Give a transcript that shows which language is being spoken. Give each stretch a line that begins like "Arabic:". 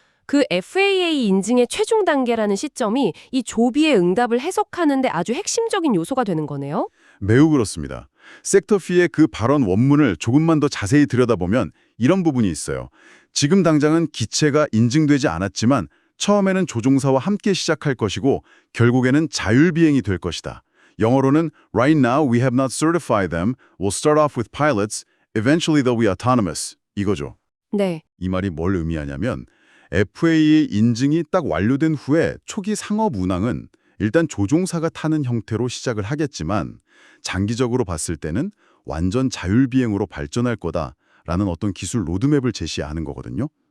Korean: 그 FAA 인증의 최종 단계라는 시점이 이 조비의 응답을 해석하는 데 아주 핵심적인 요소가 되는 거네요? 매우 그렇습니다. 섹터피의 그 발언 원문을 조금만 더 자세히 들여다보면 이런 부분이 있어요. 지금 당장은 기체가 인증되지 않았지만 처음에는 조종사와 함께 시작할 것이고 결국에는 자율비행이 될 것이다. 영어로는
English: Right now we have not certified them. We'll start off with pilots. Eventually they'll be autonomous.
Korean: 이거죠. 네. 이 말이 뭘 의미하냐면 FAA 인증이 딱 완료된 후에 초기 상업 운항은 일단 조종사가 타는 형태로 시작을 하겠지만 장기적으로 봤을 때는 완전 자율비행으로 발전할 거다라는 어떤 기술 로드맵을 제시하는 거거든요.